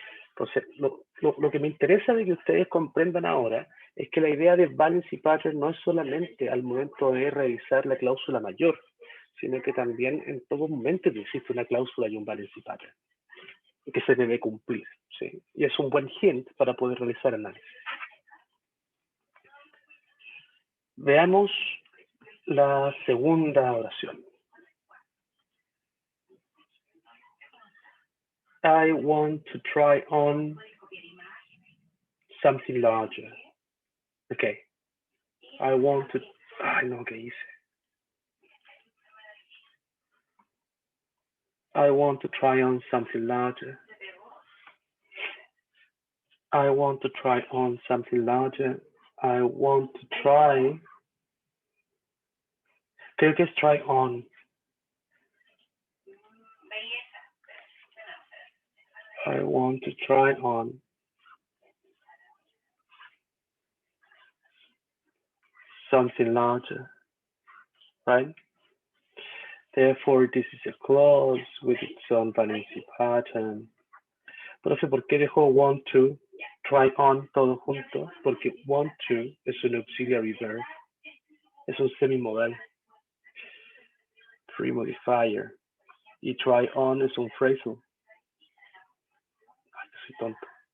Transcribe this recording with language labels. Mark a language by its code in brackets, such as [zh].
[es] Entonces, lo que me interesa de que ustedes comprendan ahora es que la idea de valency pattern no es solamente al momento de revisar la cláusula mayor, sino que también en todo momento que existe una cláusula y un valency pattern que se debe cumplir, ¿sí? Y es un buen hint para poder realizar análisis. Veamos la segunda oración. [en] I want to try on something larger. Okay. I want to... [es] Ay, no, ¿qué hice? [en] I want to try on something larger. I want to try on something larger. I want to try... [es] Creo que es try on. [en] I want to try on something larger, right? Therefore, this is a clause with its own valency pattern. [es] Profe, ¿por qué dejó want to, try on todo junto? Porque want to es un auxiliary verb, es un semimodal, free modifier, y try on es un phrasal. Ay, soy tonto.